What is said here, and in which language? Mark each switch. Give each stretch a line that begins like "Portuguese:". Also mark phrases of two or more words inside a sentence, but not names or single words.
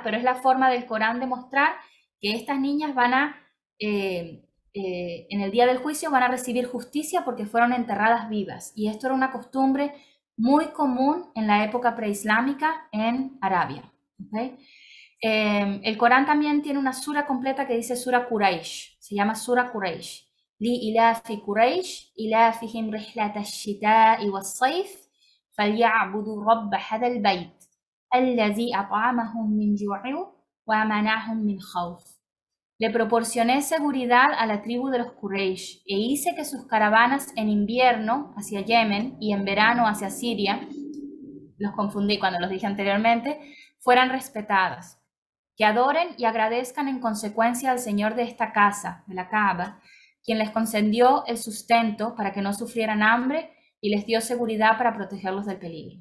Spanish: Pero es la forma del Corán de mostrar que estas niñas van en el día del juicio van a recibir justicia porque fueron enterradas vivas. Y esto era una costumbre muy común en la época preislámica en Arabia. ¿Okay? El Corán también tiene una sura completa que dice sura Quraysh, se llama sura Quraysh.
Arabic: لإلاف قريش إلافهم رحلة الشتاء والصيف فليعبدوا رب هذا البيت الذي أطعمهم من جوع ومنعهم من خوف.
Spanish: Le proporcioné seguridad a la tribu de los Quraysh e hice que sus caravanas en invierno hacia Yemen y en verano hacia Siria, los confundí cuando los dije anteriormente, fueran respetadas, que adoren y agradezcan en consecuencia al Señor de esta casa, de la Kaaba, quien les concedió el sustento para que no sufrieran hambre y les dio seguridad para protegerlos del peligro.